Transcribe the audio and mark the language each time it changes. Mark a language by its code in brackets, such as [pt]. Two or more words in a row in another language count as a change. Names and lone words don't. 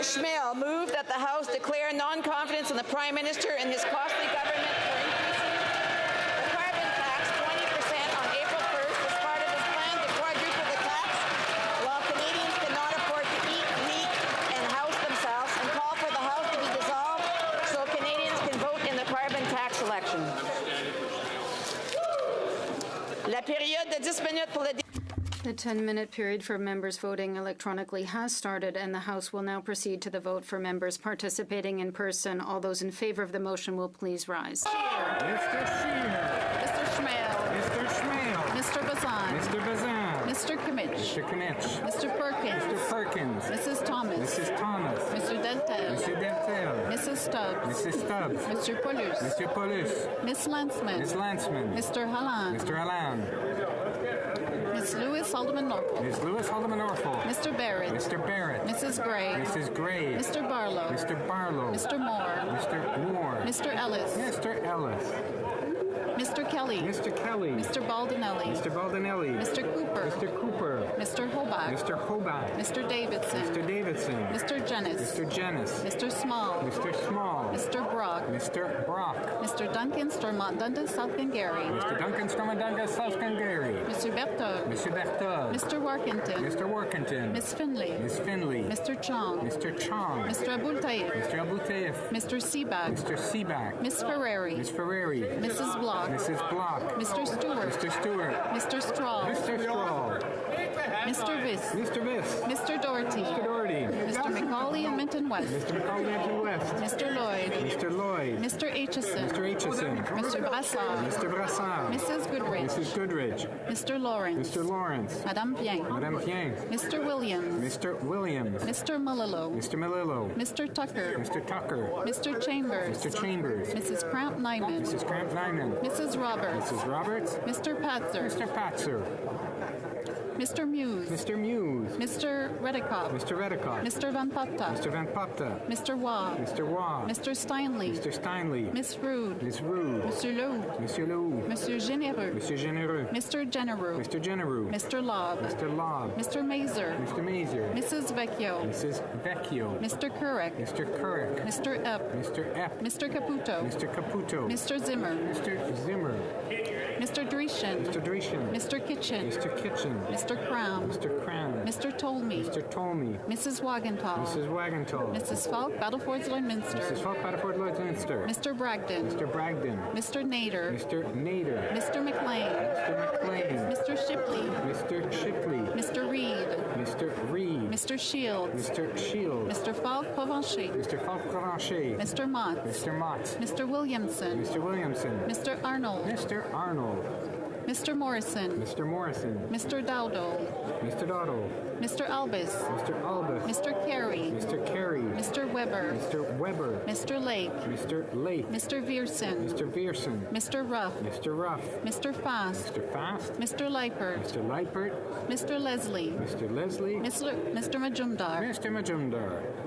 [en] Schmale, moved that the House declare non-confidence in the Prime Minister and his costly government for increasing the carbon tax 20% on April 1st as part of his plan to quadruple the tax while Canadians cannot afford to eat, heat, and house themselves, and call for the House to be dissolved so Canadians can vote in the carbon tax election. [fr] La période de 10 minutes pour le [en] The 10-minute period for members voting electronically has started, and the House will now proceed to the vote for members participating in person. All those in favor of the motion will please rise. Mr. Scheer. Mr. Schmale. Mr. Schmale. Mr. Bazan. Mr. Bazan. Mr. Kimmich. Mr. Kimmich. Mr. Perkins. Mr. Perkins. Mrs. Thomas. Mrs. Thomas. Mr. Deltel. Mr. Deltel. Mrs. Stubbs. Mrs. Stubbs. Mr. Paulus. Mr. Paulus. Miss Landsman. Ms. Landsman. Mr. Halland. Mr. Halland. Miss Lewis Haldeman Norfolk. Ms. Lewis Haldeman Norfolk. Mr. Barrett. Mr. Barrett. Mrs. Gray. Mrs. Gray. Mr. Barlow. Mr. Barlow. Mr. Moore. Mr. Moore. Mr. Ellis. Mr. Ellis. Mr. Kelly. Mr. Kelly. Mr. Baldinelli. Mr. Baldinelli. Mr. Cooper. Mr. Cooper. Mr. Hobart. Mr. Hobart. Mr. Davidson. Mr. Davidson. Mr. Jennis. Mr. Jennis. Mr. Small. Mr. Small. Mr. Brock. Mr. Brock. Mr. Duncan Stormont Dundas South Gary. Mr. Duncan Stormont Dundas South Gary. Mr. Berthold. Mr. Berthold. Mr. Workington. Mr. Workington. Miss Finley. Miss Finley. Mr. Chong. Mr. Chong. Mr. Abul Taif. Mr. Abul Taif. Mr. Seaback. Mr. Seaback. Miss Ferrari. Miss Ferrari. Mrs. Block. Mrs. Block. Mr. Stewart. Mr. Stewart. Mr. Straw. Mr. Straw. Mr. Viss. Mr. Viss. Mr. Doherty. Mr. Doherty. Mr. McCauley and Minton West. Mr. McCauley and West. Mr. Lloyd. Mr. Lloyd. Mr. Aitchison. Mr. Aitchison. Mr. Brassard. Mr. Brassard. Mrs. Goodrich. Mrs. Goodrich. Mr. Lawrence. Mr. Lawrence. Madame Bien. Madame Pien. Mr. Williams. Mr. Williams. Mr. Mullilo. Mr. Malillo. Mr. Tucker. Mr. Tucker. Mr. Chambers. Mr. Chambers. Mrs. Cramp Nyman. Mrs. Cramp Nyman. Mrs. Roberts. Mrs. Roberts. Mr. Patzer. Mr. Patzer. Mr. Muse. Mr. Muse. Mr. Redikoff. Mr. Redikoff. Mr. Van Popta. Mr. Van Popta. Mr. Waugh. Mr. Waugh. Mr. Steinley. Mr. Steinley. Miss Rude. Miss Rude. Monsieur Lowe. Monsieur Lowe. Monsieur Généreux. Monsieur Généreux. Mr. Genereux. Mr. Genereux. Mr. Lobb. Mr. Lobb. Mr. Mazer. Mr. Mazer. Mrs. Vecchio. Mrs. Vecchio. Mr. Kurek. Mr. Kurek. Mr. Epp. Mr. Epp. Mr. Caputo. Mr. Caputo. Mr. Zimmer. Mr. Zimmer. Mr. Dreeshen. Mr. Dreeshen. Mr. Kitchen. Mr. Kitchen. Mr. Cram. Mr. Cram. Mr. Tolmie. Mr. Tolmie. Mrs. Wagentall. Mrs. Wagentall. Mrs. Falk, Battlefords Lloydminster. Mrs. Falk, Battlefords Lloydminster. Mr. Bragdon. Mr. Bragdon. Mr. Nader. Mr. Nader. Mr. McLean. Mr. McLean. Mr. Shipley. Mr. Shipley. Mr. Reed. Mr. Reed. Mr. Shields. Mr. Shields. Mr. Falk-Provencher. Mr. Falk-Provencher. Mr. Mott. Mr. Mott. Mr. Williamson. Mr. Williamson. Mr. Arnold. Mr. Arnold. Mr. Morrison. Mr. Morrison. Mr. Dowdle. Mr. Doddle. Mr. Albus. Mr. Albus. Mr. Carey. Mr. Carey. Mr. Weber. Mr. Weber. Mr. Lake. Mr. Lake. Mr. Viersen. Mr. Viersen. Mr. Ruff. Mr. Ruff. Mr. Fast. Mr. Fast. Mr. Leipert. Mr. Leipert. Mr. Leslie. Mr. Leslie. Mr. Majumdar. Mr. Majumdar.